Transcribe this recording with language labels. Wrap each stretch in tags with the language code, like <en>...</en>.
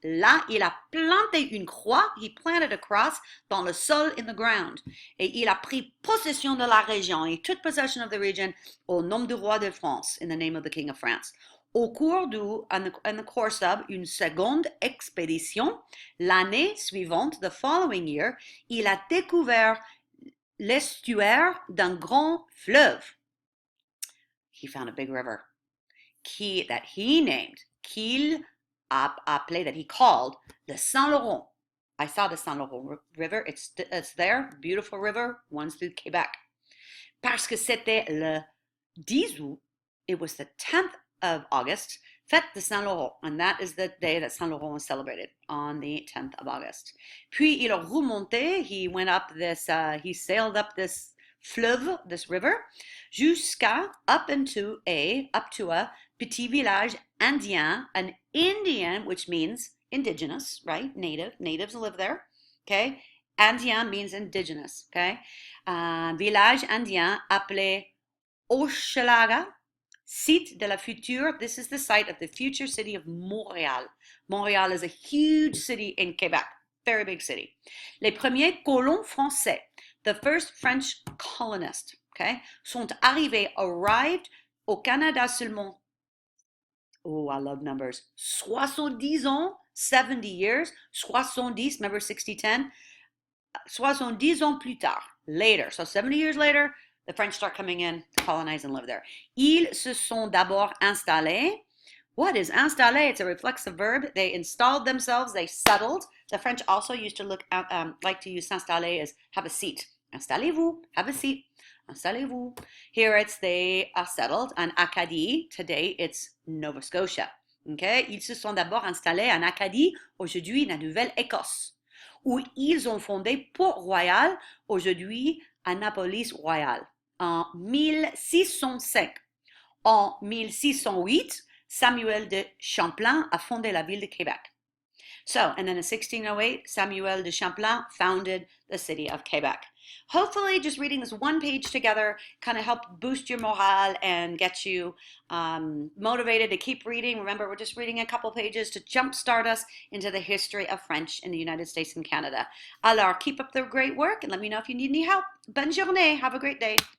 <fr>Là, il a planté une croix,</fr> <en>he planted a cross</en> <fr>dans le sol</fr> <en>in the ground.</en> <fr>Et il a pris possession de la région.</fr> <en>He took possession of the region</en> <fr>au nom du roi de France,</fr> <en>in the name of the king of France.</en> <fr>Au cours</fr> <en>in the course of</en> <fr>une seconde expédition, l'année suivante,</fr> <en>the following year,</en> <fr>il a découvert l'estuaire d'un grand fleuve.</fr> <en>He found a big river that he named,</en> <fr>qu'il appelé,</fr> <en>that he called the Saint Laurent. I saw the Saint Laurent River. It's there, beautiful river, runs through Quebec.</en> <fr>Parce que c'était le 10 août,</fr> <en>it was the 10th of August, Fête de Saint Laurent, and that is the day that Saint Laurent was celebrated, on the 10th of August.</en> <fr>Puis il a remonté,</fr> <en>he went up this, he sailed up this fleuve, this river, up to a</en> <fr>petit village indien,</fr> <en>an Indian, which means indigenous, right? Natives live there, okay? Indien means indigenous, okay?</en> <fr>Village indien appelé Hochelaga, site de la future.</fr> <en>This is the site of the future city of Montréal. Montréal is a huge city in Quebec, very big city.</en> <fr>Les premiers colons français,</fr> <en>the first French colonists, okay, arrived</en> <fr>au Canada seulement.</fr> <en>Oh, I love numbers.</en> <fr>70 ans,</fr> <en>70 years, 70, remember 60-10?</en> <fr>70 ans plus tard,</fr> <en>later. So 70 years later, the French start coming in to colonize and live there.</en> <fr>Ils se sont d'abord installés.</fr> <en>What is installé? It's a reflexive verb. They installed themselves, they settled. The French also used to like to use s'installer as have a seat.</en> <fr>Installez-vous,</fr> <en>have a seat. Installez-vous. Here it's they are settled.</en> <fr>En Acadie,</fr> <en>today it's Nova Scotia. Okay?</en> <fr>Ils se sont d'abord installés en Acadie, aujourd'hui la Nouvelle-Écosse, où ils ont fondé Port-Royal, aujourd'hui Annapolis-Royal, en 1605. En 1608, Samuel de Champlain a fondé la ville de Québec.</fr> <en>So, and then in 1608, Samuel de Champlain founded the city of Quebec. Hopefully, just reading this one page together kind of helped boost your morale and get you motivated to keep reading. Remember, we're just reading a couple pages to jumpstart us into the history of French in the United States and Canada.</en> <fr>Alors,</fr> <en>keep up the great work and let me know if you need any help.</en> <fr>Bonne journée.</fr> <en>Have a great day.</en>